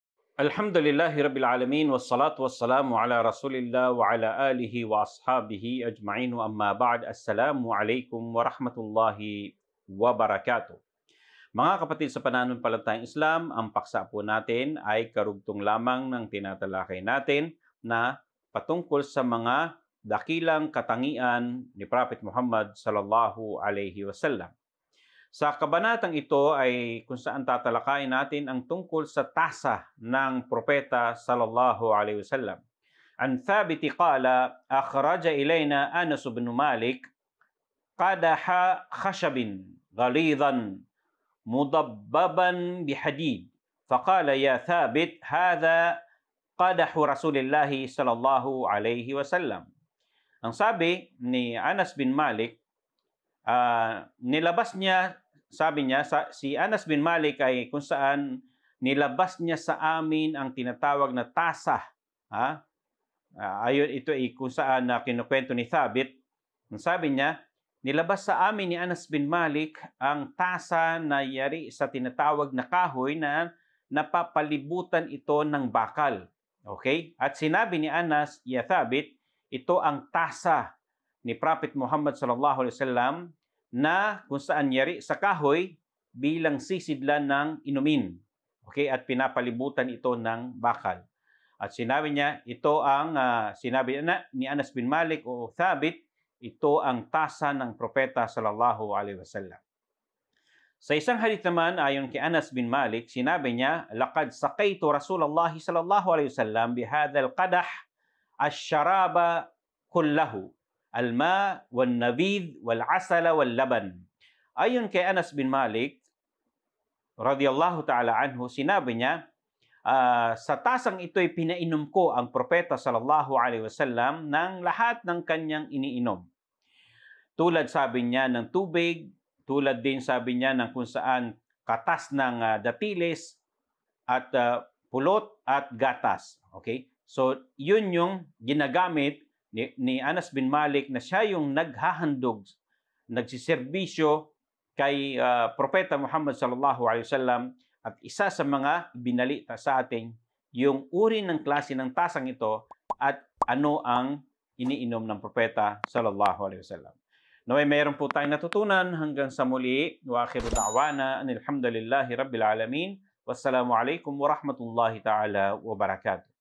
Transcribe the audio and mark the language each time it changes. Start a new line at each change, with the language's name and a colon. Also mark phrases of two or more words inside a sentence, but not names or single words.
Arabic: الحمد لله رب العالمين والصلاة والسلام على رسول الله وعلى آله وأصحابه أجمعين وأما بعد. السلام عليكم ورحمة الله وبركاته.
Filipino: Mga kapatid sa pananampalatayang Islam, ang paksa po natin ay karugtong lamang ng tinatalakay natin na patungkol sa mga dakilang katangian ni Prophet Muhammad
Arabic: صلى الله عليه وسلم.
Filipino: Sa kabanatang ito ay kung saan tatalakayin natin ang tungkol sa tasa ng propeta
Arabic: صلى الله عليه وسلم. عن ثابت قال أخرج إلينا أنس بن مالك قدح خشب غليظا مضببا بحديد فقال يا ثابت هذا قدح رسول الله صلى الله عليه وسلم.
Filipino: Ang sabi ni Anas bin Malik, nilabas niya, sabi niya, si Anas bin Malik ay kung saan nilabas niya sa amin ang tinatawag na tasa. Ayon, ito ay kung saan kinukwento ni Thabit. Ang sabi niya, nilabas sa amin ni Anas bin Malik ang tasa na yari sa tinatawag na kahoy na napapalibutan ito ng bakal. Okay? At sinabi ni Anas, ya Thabit, ito ang tasa ni Prophet Muhammad
Arabic: صلى الله عليه وسلم
Filipino: na kung saan yari sa kahoy bilang sisidlan ng inumin. Okay, at pinapalibutan ito ng bakal. At sinabi niya, ito ang sinabi ni Anas bin Malik o Thabit, ito ang tasa ng propeta
Arabic: صلى الله عليه وسلم.
Filipino: Sa isang hadith naman ayon kay Anas bin Malik, sinabi niya,
Arabic: لقد سقيت رسول الله صلى الله عليه وسلم بهذا القدح الشراب كله الماء والنبيذ والعسل واللبن.
Filipino: Ayon kay Anas bin Malik
Arabic: رضي الله تعالى عنه,
Filipino: sinabi niya, sa tasang ito'y pinainom ko ang propeta
Arabic: صلى الله عليه وسلم
Filipino: ng lahat ng kanyang iniinom. Tulad sabi niya ng tubig, tulad din sabi niya ng kung saan katas ng datiles at pulot at gatas. Okay? So, yun yung ginagamit ni Anas bin Malik na siya yung naghahandog, nagsiservisyo kay Propeta Muhammad
Arabic: صلى الله عليه وسلم,
Filipino: at isa sa mga binalita sa atin yung uri ng klase ng tasang ito at ano ang iniinom ng Propeta
Arabic: صلى الله عليه وسلم.
Filipino: Naway mayroon po tayong natutunan. Hanggang sa muli,
Arabic: وآخر دعوانا أن الحمد لله رب العالمين. والسلام عليكم ورحمة الله تعالى وبركاته.